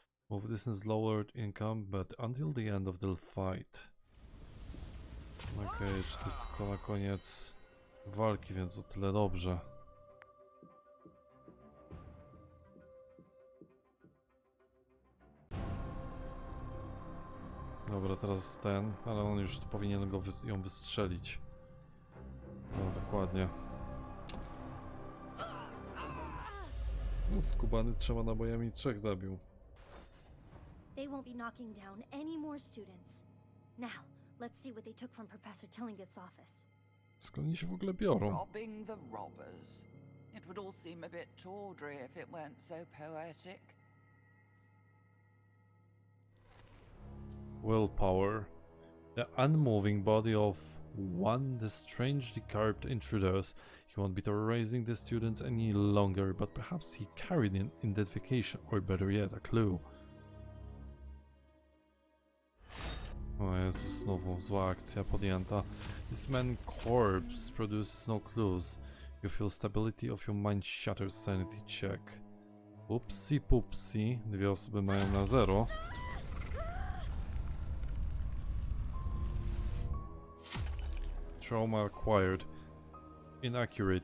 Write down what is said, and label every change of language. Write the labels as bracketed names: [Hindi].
[English] Move distance lowered in combat until the end of the fight. [Polish] Okej, czy to jest tylko na koniec walki, więc o tyle dobrze. Dobra, teraz ten, ale on już tu powinien ją wystrzelić. No, dokładnie. Skubany 3 nabojami 3 zabił. [English] They won't be knocking down any more students. Now, let's see what they took from Professor Tillingast's office. [Polish] Skąd oni się w ogóle biorą? [English] Robbing the robbers. It would all seem a bit tawdry if it weren't so poetic. Willpower. The unmoving body of the strangely carved intruders. He won't be terrorizing the students any longer, but perhaps he carried an identification, or better yet, a clue. [Polish] O Jezus, znowu zła akcja podjęta. [English] This man's corpse produces no clues. You feel stability of your mind shatters, sanity check. [Polish] Upsi pupsi. 2 osoby mają na 0. [English] Trauma acquired. Inaccurate.